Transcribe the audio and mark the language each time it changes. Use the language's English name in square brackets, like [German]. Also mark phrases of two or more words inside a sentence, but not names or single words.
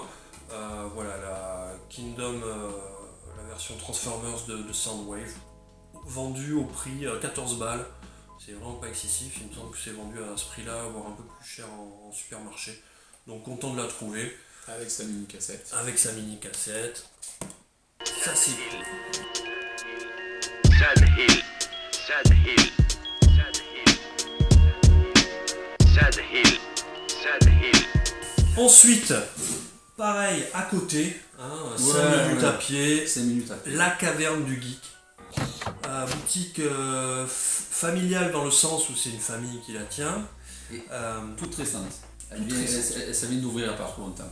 [French] Voilà la Kingdom, la version Transformers de Soundwave, vendue au prix 14 balles. C'est vraiment pas excessif, il me semble que c'est vendu à ce prix-là, voire un peu plus cher en supermarché. Donc content de la trouver. Avec sa mini cassette. Ça c'est cool. Sad Hill, Sad Hill, Sad Hill, Sad Hill, Sad Hill. Ensuite, pareil, à côté, 5 minutes à pied, 5 minutes à pied. La Caverne du Geek. Boutique familiale dans le sens où c'est une famille qui la tient. Et toute récente. Ça vient d'ouvrir il n'y a pas trop longtemps.